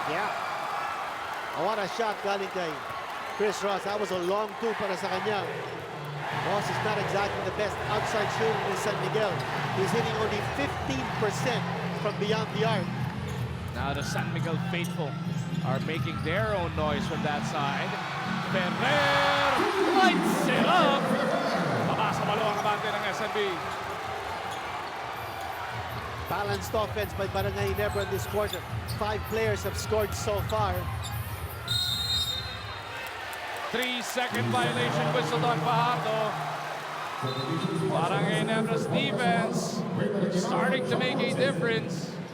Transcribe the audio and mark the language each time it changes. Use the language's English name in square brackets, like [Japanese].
[English] Yeah. Oh, what a shot [Filipino] galing kay [English] Chris Ross. That was a long two [Filipino] para sa kanya. [English] Ross is not exactly the best outside shooter in San Miguel. He's hitting only 15% from beyond the arc. Now the San Miguel faithful are making their own noise from that side. Ferrer lights it up. [Filipino] Pabasa malo ang kabante ng SNB. [English] Balanced offense by Barangay Ginebra in this quarter. 5 players have scored so far. 3-second violation whistled on Fajardo. Barangay Ginebra's defense starting to make a difference.